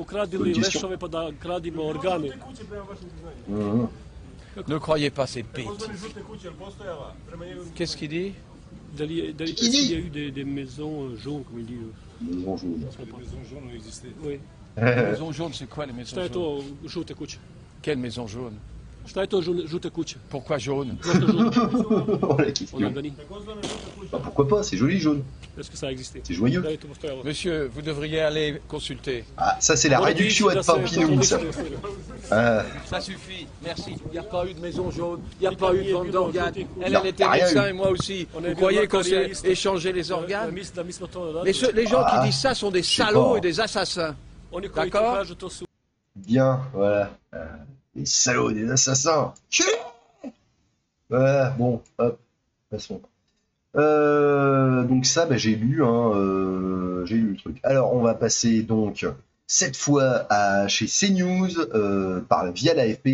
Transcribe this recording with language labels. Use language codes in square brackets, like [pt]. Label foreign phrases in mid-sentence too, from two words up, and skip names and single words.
[fr] Ne croyez pas ces bêtises. Qu'est-ce qu'il dit? Est-ce qu'il y a eu des maisons jaunes, comme il dit? Maisons jaunes. Les maisons jaunes ont existé. Oui. Les maisons jaunes, c'est quoi les maisons [sr] Šta je to [fr] jaunes? [sr] žute kuće? [fr] Quelle maison jaune? [sr] Šta je to žute kuće? [fr] Pourquoi jaune? Oh, la question. En Albanie. Bah, pourquoi pas, c'est joli jaune. Est-ce que ça a existé? C'est joyeux. [sr] Da li je to postojalo? [fr] Monsieur, vous devriez aller consulter. Ah, ça c'est la réduction à Pampinouille, ça. Ça suffit, merci. Il n'y a pas eu de maison jaune, il n'y a pas eu de vente d'organes. Elle Non, était rien médecin eu. et moi aussi. On Vous est croyez bien qu'on s'est matérialiste. échangé les organes? [sr] Da mi smo to [fr] Les gens Ah, qui disent ça sont des je sais salauds pas. et des assassins. [sr] Oni koji to [fr] D'accord? [sr] kažu, to su [fr] Bien, voilà. Les salauds, des assassins. Tchè. Voilà, bon, hop, passons. Donc ça, bah, j'ai lu, hein, j'ai lu le truc. Alors, on va passer donc cette fois chez CNews via l'AFP.